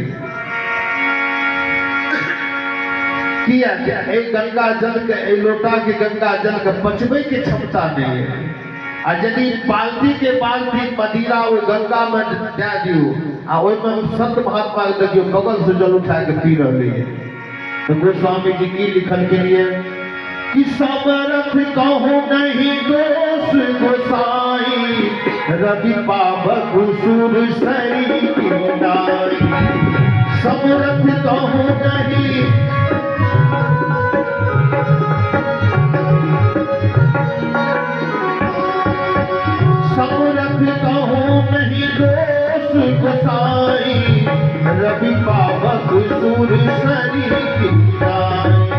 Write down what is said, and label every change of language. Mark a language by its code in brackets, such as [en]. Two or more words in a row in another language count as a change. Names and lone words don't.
[mai] किया एक गंगा जल के लोटा के गंगा जल के पचबे के क्षमता नहीं है। आ यदि बाल्टी के बाल्टी मदिरा वो गंगा में दे दियो, आ ओहिमे संत महात्मा के देखियो बगल से जल उठा के पी रहे है, तो गोस्वामी जी की लिखल के लिए कि [awa] समरथ कहूँ नहीं दोष गोसाई, रवि पावक सुर सरी किनाई। समरथ कहूँ नहीं, समरथ कहूँ नहीं दोष गोसाई, रवि पावक सुर सरी किनाई।